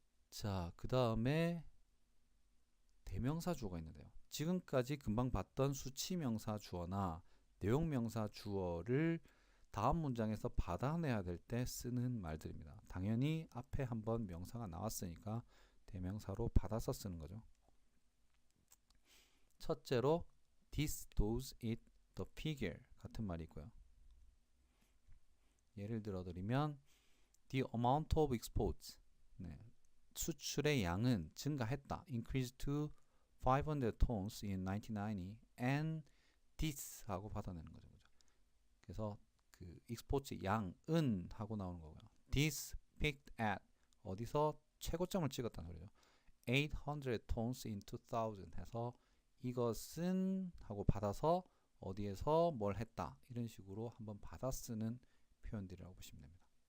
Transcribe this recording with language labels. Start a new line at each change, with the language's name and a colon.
Korean: 자, 그 다음에 대명사 주어가 있는데요. 지금까지 금방 봤던 수치명사 주어나 내용명사 주어를 다음 문장에서 받아내야 될 때 쓰는 말들입니다. 당연히 앞에 한번 명사가 나왔으니까 대명사로 받아서 쓰는 거죠. 첫째로
English: this, those, it, the figure
Korean: 같은 말이 있고요. 예를 들어 드리면
English: the amount of exports,
Korean: 수출의 양은 증가했다.
English: increased to 500 tons in 1990 and this
Korean: 하고 받아내는 거죠. 그래서 그 exports 양은 하고 나오는 거고요.
English: this peaked at
Korean: 어디서 최고점을 찍었다는 소리죠.
English: 800 tons in 2000
Korean: 해서 이것은 하고 받아서 어디에서 뭘 했다 이런 식으로 한번 받아 쓰는 표현들이라고 보시면 됩니다.